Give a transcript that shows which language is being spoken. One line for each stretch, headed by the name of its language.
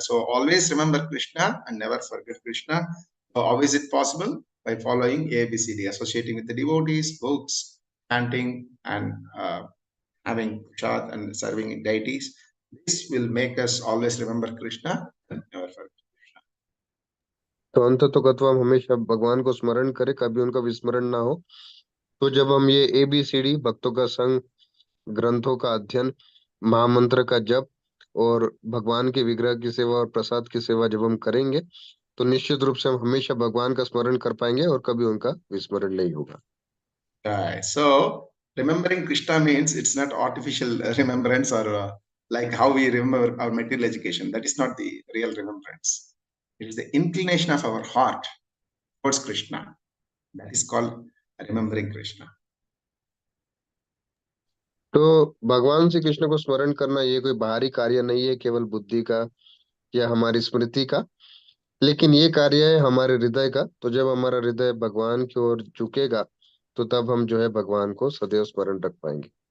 English: So always remember Krishna and never forget Krishna. How is it possible? By following ABCD, associating with the devotees, books, chanting, and having prasad and serving deities. This will make us always remember Krishna and never forget.
Hindi: तो अंततोगत्वा हम हमेशा भगवान को स्मरण करें, कभी उनका विस्मरण ना हो। तो जब हम ये ABCD भक्तों का संग, ग्रंथों का अध्ययन, महामंत्र का जप और भगवान के विग्रह की सेवा और प्रसाद की सेवा जब हम करेंगे तो निश्चित रूप से हम हमेशा भगवान का स्मरण कर पाएंगे और कभी उनका विस्मरण नहीं होगा।
English: So remembering Krishna means it's not artificial remembrance or like how we remember our material education. That is not the real remembrance. It is the inclination of our heart towards Krishna. That is called remembering Krishna.
Hindi: तो भगवान श्री कृष्ण को स्मरण करना ये कोई बाहरी कार्य नहीं है, केवल बुद्धि का या हमारी स्मृति का, लेकिन ये कार्य है हमारे हृदय का। तो जब हमारा हृदय भगवान की ओर झुकेगा तो तब हम जो है भगवान को सदैव स्मरण रख पाएंगे।